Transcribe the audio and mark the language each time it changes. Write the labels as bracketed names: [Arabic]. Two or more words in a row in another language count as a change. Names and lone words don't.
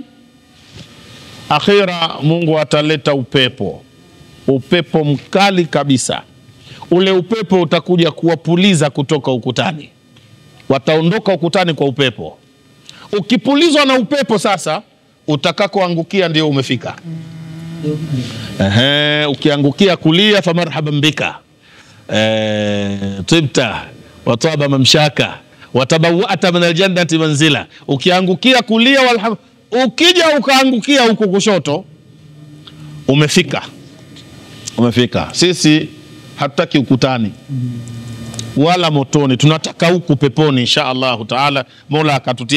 [Swahili] Akhira Mungu ataleta upepo mkali kabisa. Ule upepo utakuja kuwapuliza kutoka ukutani, wataondoka ukutani kwa upepo. Ukipulizwa na upepo sasa, utakakoangukia ndio umefika. Ukiangukia kulia [Arabic] فمرحبا بك طبت وطاب ممشاك وتبوأت من الجنة منزلا. [Swahili] Ukiangukia kulia ukija ukaangukia huko kushoto, umefika. Sisi hatutaki ukutani wala motoni, tunataka huku peponi [Arabic] إن شاء الله تعالى, [Swahili] Mola akatutie.